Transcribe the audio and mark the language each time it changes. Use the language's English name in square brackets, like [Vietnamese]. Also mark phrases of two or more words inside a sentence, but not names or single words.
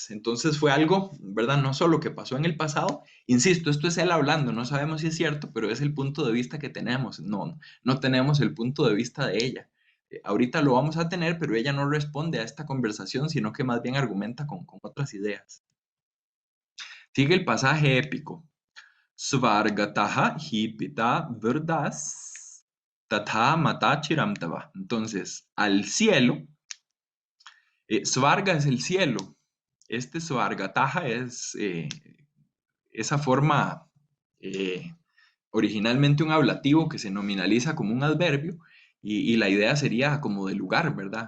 [Spanish] Entonces fue algo, ¿verdad? No solo que pasó en el pasado, insisto, esto es él hablando, no sabemos si es cierto, pero es el punto de vista que tenemos, no tenemos el punto de vista de ella. Ahorita lo vamos a tener, pero ella no responde a esta conversación, sino que más bien argumenta con otras ideas. Sigue el pasaje épico. [Sanskrit] स्वर्गतः हि पिता विर्दस् तथा माता चिरन्तव. [Spanish] Entonces, al cielo, Svarga es el cielo. Este Svargataha es esa forma eh, originalmente un ablativo que se nominaliza como un adverbio y la idea sería como de lugar, ¿verdad?